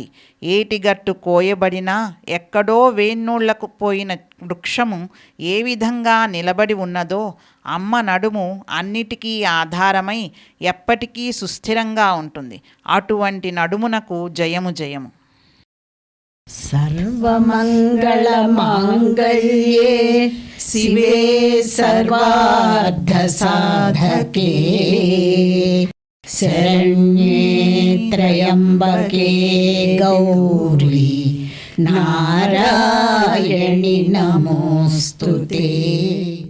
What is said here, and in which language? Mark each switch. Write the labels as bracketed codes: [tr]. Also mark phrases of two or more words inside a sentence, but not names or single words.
[te] ఏటిగట్టు కోయబడినా ఎక్కడో వేన్నోళ్లకు పోయిన వృక్షము ఏ విధంగా నిలబడి ఉన్నదో అమ్మ నడుము అన్నిటికీ ఆధారమై ఎప్పటికీ సుస్థిరంగా ఉంటుంది. అటువంటి నడుమునకు జయము జయము. [sa] सर्वमङ्गलमाङ्गल्ये शिवे सर्वार्थसाधके शरण्ये त्र्यम्बके गौरी नारायणि नमोऽस्तुते।